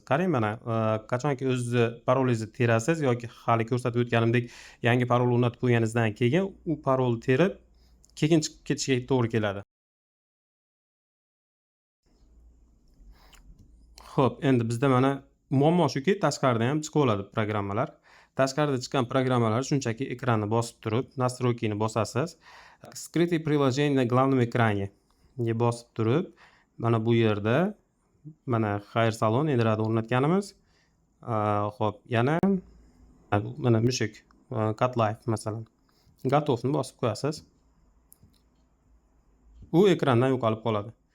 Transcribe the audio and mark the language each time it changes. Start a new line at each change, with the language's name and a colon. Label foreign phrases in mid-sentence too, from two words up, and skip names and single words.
Uzbek: Qarang, mana qachonki o'z parolingizni terasiz yoki hali ko'rsatib o'tganimdek yangi parol o'rnatib qo'yganingizdan keyin u parolni terib keyin chiqib ketishiga to'g'ri keladi. Xo'p, endi bizda mana muammo shuki, tashqaridan ham chiqib oladi programmalar. Tashqarida chiqqan programmalar shunchaki ekranni bosib turib, настройкini bosasiz.
Russian: Скрытые приложения на главном экране
Uzbek: ga bosib turib, mana bu yerda mana Xayr salon Enrad o'rnatganimiz. Xo'p, yana mana mushuk Cut Life masalan. Gotovni bosib qo'yasiz. U ekrandan yo'qolib qoladi.